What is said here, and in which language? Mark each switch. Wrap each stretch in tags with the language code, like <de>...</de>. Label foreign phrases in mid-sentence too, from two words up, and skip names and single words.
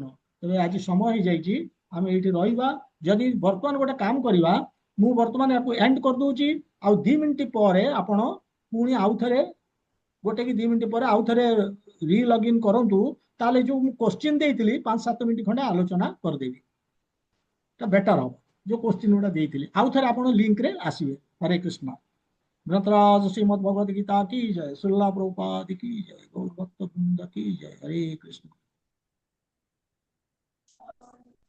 <or>ତେବେ ଆଜି ସମୟ ହେଇଯାଇଛି, ଆମେ ଏଇଠି ରହିବା। ଯଦି ବର୍ତ୍ତମାନ ଗୋଟେ କାମ କରିବା, ମୁଁ ବର୍ତ୍ତମାନ ୟାକୁ ଏଣ୍ଡ କରିଦଉଛି, ଆଉ 2 ମିନିଟ ପରେ ଆପଣ ପୁଣି ଆଉଥରେ 1 କି 2 ମିନିଟ ପରେ ଆଉଥରେ ରିଲଗ୍ଇନ୍ କରନ୍ତୁ। ତାହେଲେ ଯୋଉ ମୁଁ କୋଶ୍ଚିନ୍ ଦେଇଥିଲି 5-7 ମିନିଟ ଖଣ୍ଡେ ଆଲୋଚନା କରିଦେବି, ତା ବେଟର ହବ। ଯୋଉ କୋଶ୍ଚିନ୍ ଗୁଡା ଦେଇଥିଲି ଆଉଥରେ ଆପଣ ଲିଙ୍କରେ ଆସିବେ।</or> <hi>ହରେ କୃଷ୍ଣ। ग्रंथराज श्रीमद भगवद गीता की जय, श्रीला प्रभुपाद की जय, गौर भक्त वृंद की जय। हरे कृष्ण।</hi>